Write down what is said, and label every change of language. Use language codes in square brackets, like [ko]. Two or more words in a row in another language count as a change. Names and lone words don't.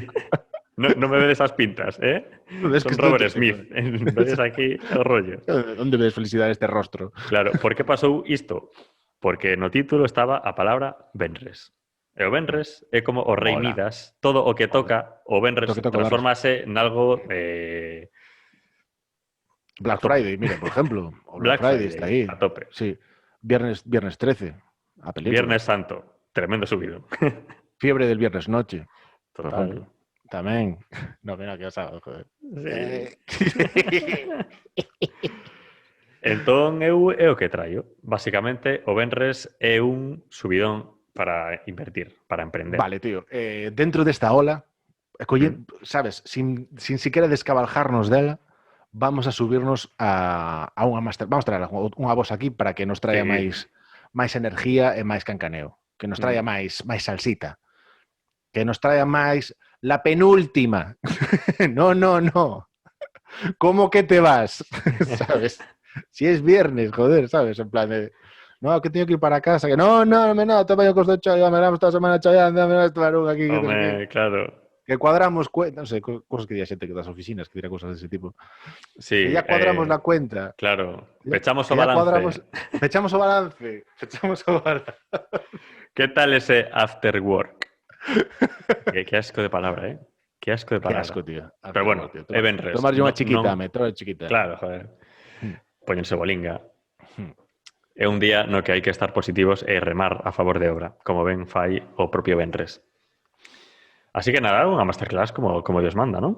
[gl] No me vedes as pintas, Son Robert Smith, vedes aquí o rollo. Onde ves felicidade este rostro? Claro, por que pasou isto? Porque no título estaba a palabra venres. E o venres é como o rei Midas. Todo o que toca, o venres transformase nalgo... Black Friday, [es] mira, por ejemplo. [gl] O Black Friday está aí. A tope. [es] Sí. Viernes 13, a película. Viernes Santo, tremendo subido. Fiebre del viernes noche. Total. [gl] Tamén. No, mira, que osado, joder. Entón, é o que traio. Basicamente, o venres é un subidón para invertir, para emprender. [es] Vale, tío. [gl] Dentro desta ola, sabes, [es] sin siquiera descabaljarnos [gl] dela, vamos a subirnos a unha master. Vamos a traer unha voz aquí para que nos traia máis energía e máis cancaneo. Que nos traia máis salsita. Que nos traia máis la penúltima. No. [es] ¿Cómo que te vas? ¿Sabes? Si es viernes, joder, ¿sabes? En plan de... No, que tengo que ir para casa. Que no, te vaya a costar ya me damos toda semana chayando, me vas a tomar un aquí. Hombre, claro. [gl] Que cuadramos cuenta, no sé, cosas que diga xente que das oficinas, que dirá cosas dese tipo. [es] Sí. Que ya cuadramos la cuenta. [gl] Claro. Pechamos o balance. Pechamos o balance. [es] ¿Qué tal ese after work? [gl] Que asco de palabra, eh? Que asco de Que palabra. asco, tío. [es] Pero bueno, tío. [gl] é venres. Tomarlle unha [es] No- chiquita, [gl] non- [es] me trae chiquita. [gl] Claro, joder. Póñense bolinga. Hmm. É un día no que hai que estar positivos e remar a favor de obra, como ben fai o propio venres. Así que nada, unha masterclass como Dios manda, ¿no?